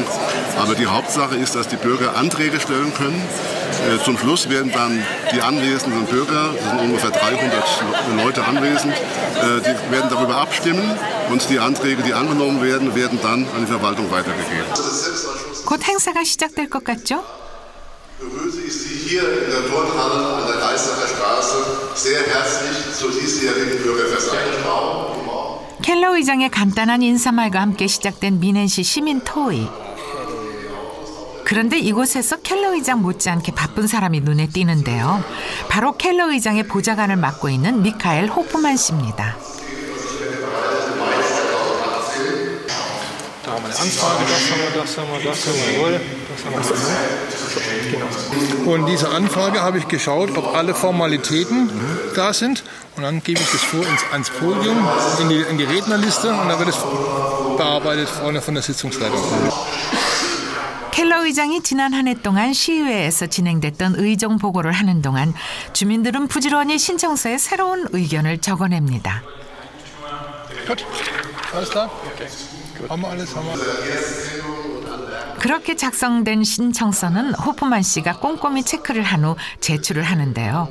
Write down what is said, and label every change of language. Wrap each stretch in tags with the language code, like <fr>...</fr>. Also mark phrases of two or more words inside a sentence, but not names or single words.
<de>Aber die Hauptsache ist, dass die Bürger Anträge stellen können. Zum Schluss werden dann die anwesenden Bürger, das sind ungefähr 300 Leute anwesend, die werden darüber abstimmen und die Anträge, die angenommen werden, werden dann an die Verwaltung weitergegeben.</de> <ko>곧 행사가 시작될 것 같죠?</ko> <de>Begrüße ich Sie hier in der Turnhalle an der Geißacher Straße sehr herzlich zur diesjährigen Bürgerversammlung.</de> <ko>켈러 의장의 간단한 인사말과 함께 시작된 미넨시 시민 토의. 그런데 이곳에서 켈러 의장 못지않게 바쁜 사람이 눈에 띄는데요. 바로 켈러 의장의 보좌관을 맡고 있는 미카엘 호프만 씨입니다.</ko> <de>Und diese Anfrage habe ich geschaut, ob alle Formalitäten da sind. Und dann gebe ich das vor ans Podium, in die Rednerliste und dann wird es bearbeitet vorne von der Sitzungsleitung.</de> <ko>켈러 의장이 지난 한 해 동안 시의회에서 진행됐던 의정 보고를 하는 동안 주민들은 부지런히 신청서에 새로운 의견을 적어냅니다. 그렇게 작성된 신청서는 호프만 씨가 꼼꼼히 체크를 한 후 제출을 하는데요.</ko>